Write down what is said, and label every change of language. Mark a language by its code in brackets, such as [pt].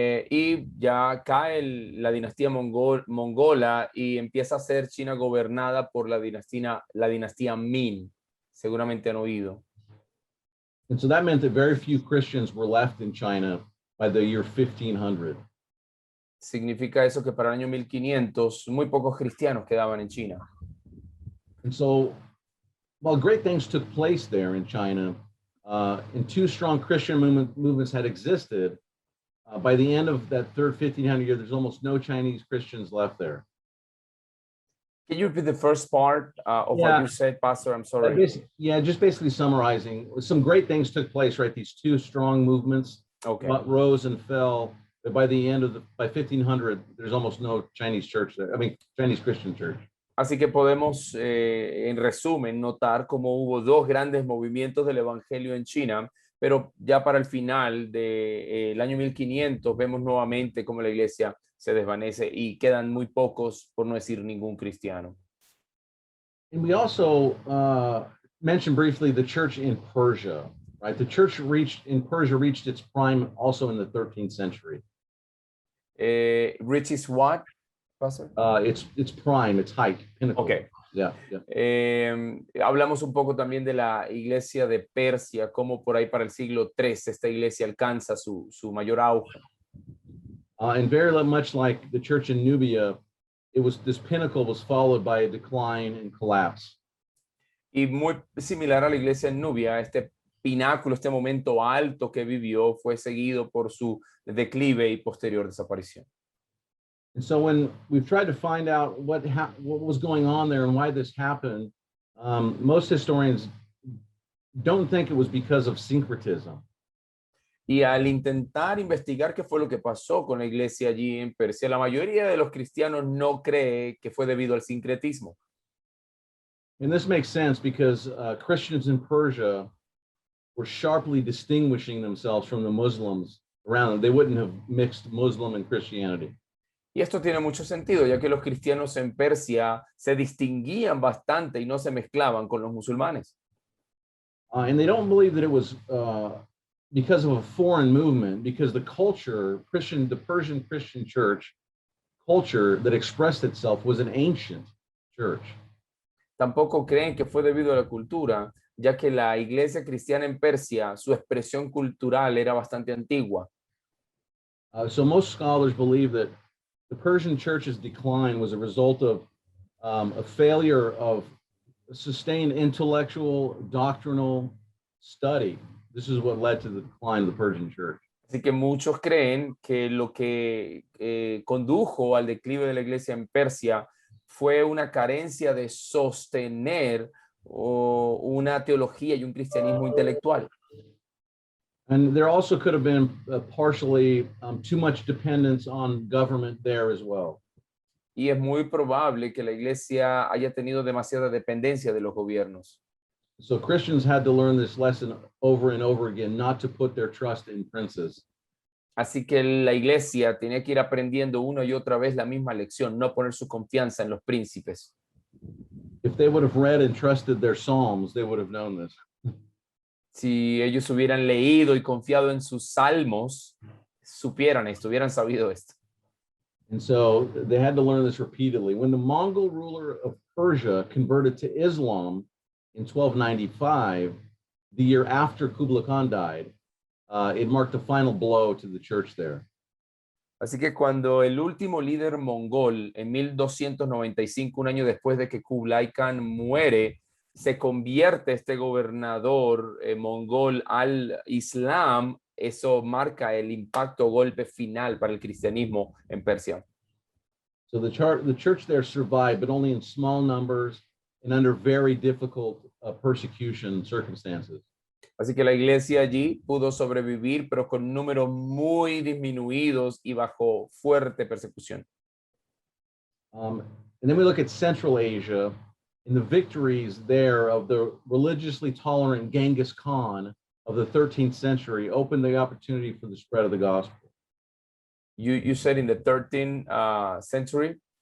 [es] Y ya cae la dinastía mongola y empieza a ser China gobernada por la dinastía Ming. Seguramente han oído. [en] And so that meant that very few Christians were left in China by the year 1500. [es] Significa eso que para el año 1500 muy pocos cristianos quedaban en China. [en] And so while great things took place there in China, and two strong Christian movements had existed, by the end of that third 1500 year, there's almost no Chinese Christians left there. Can you repeat the first part of what you said, Pastor? I'm sorry. Just basically summarizing, some great things took place, right? These two strong movements rose and fell. But by the end of by 1500, there's almost no Chinese church there. I mean, Chinese Christian church. [es] Así que podemos, en resumen, notar cómo hubo dos grandes movimientos del evangelio en China, pero ya para el final del año 1500 vemos nuevamente cómo la iglesia se desvanece y quedan muy pocos, por no decir ningún cristiano. [en] And we also mentioned briefly the church in Persia, right? The church in Persia reached its prime also in the 13th century. Which is what, Pastor? Its prime, its height, pinnacle. Okay. Yeah. [es] Hablamos un poco también de la iglesia de Persia, como por ahí para el siglo III esta iglesia alcanza su mayor auge. [en] And very much like the church in Nubia, this pinnacle was followed by a decline and collapse. [es] Y muy similar a la iglesia en Nubia, este pináculo, este momento alto que vivió fue seguido por su declive y posterior desaparición. [en] And so when we've tried to find out what was going on there and why this happened, most historians don't think it was because of syncretism. [es] Y al intentar investigar qué fue lo que pasó con la iglesia allí en Persia, la mayoría de los cristianos no cree que fue debido al sincretismo. [en] And this makes sense because Christians in Persia were sharply distinguishing themselves from the Muslims around them. They wouldn't have mixed Muslim and Christianity. [es] Y esto tiene mucho sentido, ya que los cristianos en Persia se distinguían bastante y no se mezclaban con los musulmanes. [en] And they don't believe that it was because of a foreign movement, because the culture, the Persian Christian church culture that expressed itself was an ancient church. [es] Tampoco creen que fue debido a la cultura, ya que la iglesia cristiana en Persia, su expresión cultural era bastante antigua. [en] So most scholars believe that the Persian church's decline was a result of a failure of sustained intellectual, doctrinal study. This is what led to the decline of the Persian church. [es] Así que muchos creen que lo que condujo al declive de la iglesia en Persia fue una carencia de sostener una teología y un cristianismo intelectual. [en] And there also could have been partially too much dependence on government there as well. [es] Y es muy probable que la iglesia haya tenido demasiada dependencia de los gobiernos. [en] So Christians had to learn this lesson over and over again, not to put their trust in princes. [es] Así que la iglesia tenía que ir aprendiendo una y otra vez la misma lección, no poner su confianza en los príncipes. [en] If they would have read and trusted their Psalms, they would have known this. [es] Si ellos hubieran leído y confiado en sus salmos, supieran esto, hubieran sabido esto. [en] And so they had to learn this repeatedly. When the Mongol ruler of Persia converted to Islam in 1295, the year after Kublai Khan died, it marked the final blow to the church there. [es] Así que cuando el último líder mongol, en 1295, un año después de que Kublai Khan muere, se convierte este gobernador mongol al Islam, eso marca el impacto, golpe final para el cristianismo en Persia. [en] So the church there survived, but only in small numbers and under very difficult persecution circumstances. [es] Así que la iglesia allí pudo sobrevivir, pero con números muy disminuidos y bajo fuerte persecución. [en] And then we look at Central Asia, and the victories there of the religiously tolerant Genghis Khan of the 13th century opened the opportunity for the spread of the gospel. You said in the 13th century?